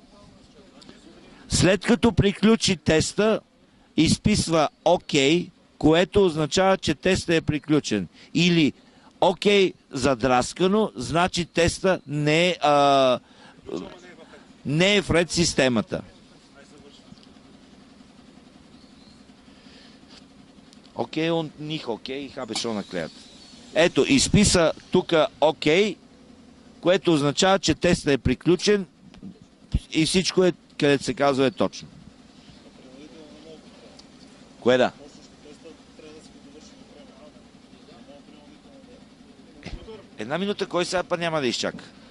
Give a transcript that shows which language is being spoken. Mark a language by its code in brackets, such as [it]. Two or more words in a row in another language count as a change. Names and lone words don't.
[bg] След като приключи теста, изписва ОК, което означава, че тестът е приключен. Или ОК задраскано, значи теста не е вред системата. Окей, он них окей, [de] habe schon erklärt. [bg] Ето, изписа тук окей, което означава, че тестът е приключен и всичко е, където се казва, е точно. Кое да? Една минута, кой сега па няма да изчака?